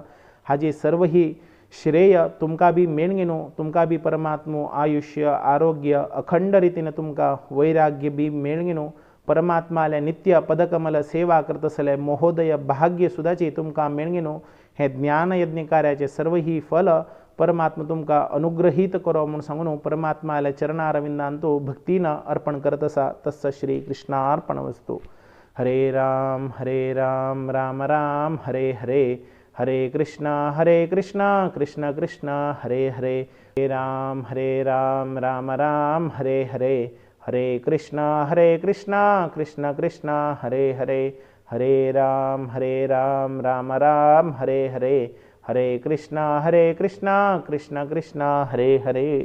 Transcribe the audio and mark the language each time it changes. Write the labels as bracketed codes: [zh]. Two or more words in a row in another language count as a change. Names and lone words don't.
[kok] हाजी सर्व ही श्रेय तुमकां बी मेळगीन तुमकां बी परमात्मो आयुष्य आरोग्य अखंड रितीन तुमकां वैराग्य बी मेळगीन परमात्माले नित्य पदकमल सेवा करतसले महोदय भाग्य सुदाची तुमकां मेळगीन हे ज्ञानयज्ञ कार्याचे सर्व ही फल परमात्मा तुमकां अनुग्रहीत करो म्हणून सांगून परमात्माले चरणारविंदांतू भक्तीन अर्पण करत आसा. [sa] तस्य श्री कृष्णार्पणमस्तु. हरे राम राम राम हरे हरे, हरे कृष्णा कृष्ण कृष्ण हरे हरे, हरे राम राम राम हरे हरे, हरे कृष्णा कृष्ण कृष्ण हरे हरे, हरे राम राम राम हरे हरे, हरे कृष्णा कृष्ण कृष्ण हरे हरे.